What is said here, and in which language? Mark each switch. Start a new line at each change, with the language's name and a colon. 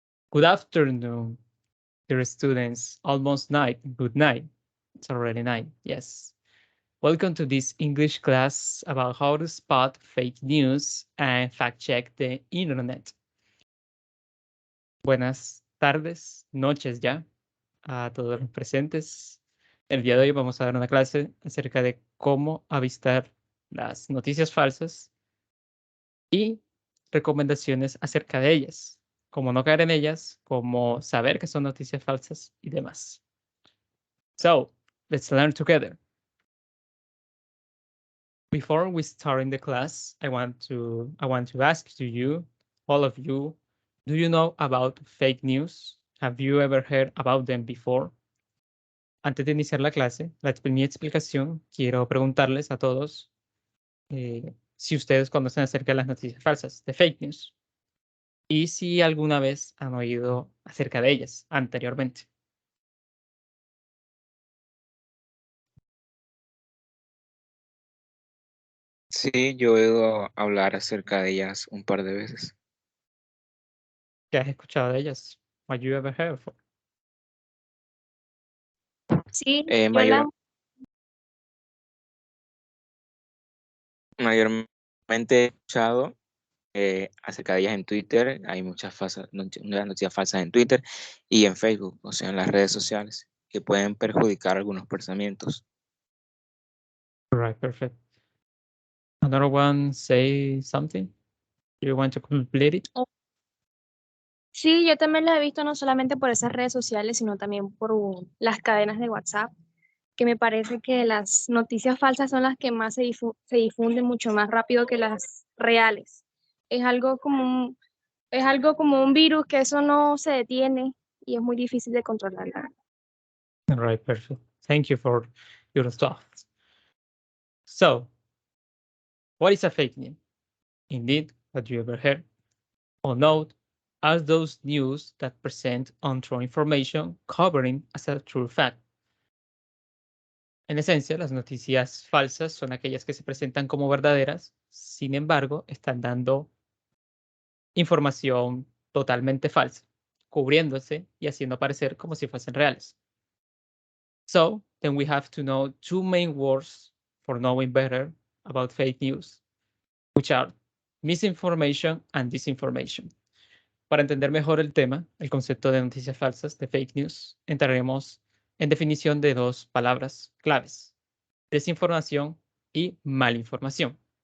English: Good afternoon, dear students. Almost night. Good night. It's already night. Yes. Welcome to this English class about how to spot fake news and fact check the internet.
Spanish: Buenas tardes, noches ya a todos los presentes. El día de hoy vamos a dar una clase acerca de cómo avistar las noticias falsas y recomendaciones acerca de ellas, cómo no caer en ellas, cómo saber que son noticias falsas y demás.
English: So, let's learn together. Before we start in the class, I want to ask to you, all of you, do you know about fake news? Have you ever heard about them before?
Spanish: Antes de iniciar la clase, mi explicación, quiero preguntarles a todos si ustedes conocen acerca de las noticias falsas, de fake news, y si alguna vez han oído acerca de ellas anteriormente. Sí, yo he oído hablar acerca de ellas un par de veces. ¿Qué has escuchado de ellas?
English: What you ever heard of?
Spanish: Sí, yo Mayor- mayormente he escuchado acerca de ellas en Twitter. Hay muchas noticias falsas en Twitter y en Facebook, o sea, en las redes sociales, que pueden perjudicar algunos pensamientos.
English: Right, perfect. Another one say something? Do you want to complete it?
Spanish: Sí, yo también las he visto no solamente por esas redes sociales, sino también por las cadenas de WhatsApp, que me parece que las noticias falsas son las que más se difunden mucho más rápido que las reales. Es algo como un virus que eso no se detiene y es muy difícil de controlar.
English: Right, perfect. Thank you for your thoughts. So, what is a fake news? Indeed, what you ever heard or note are those news that present untrue information covering as a true fact.
Spanish: En esencia, las noticias falsas son aquellas que se presentan como verdaderas, sin embargo, están dando información totalmente falsa, cubriéndose y haciendo parecer como si fuesen reales.
English: So, then we have to know two main words for knowing better about fake news, which are misinformation and disinformation.
Spanish: Para entender mejor el tema, el concepto de noticias falsas, de fake news, entraremos en definición de dos palabras claves: desinformación y malinformación.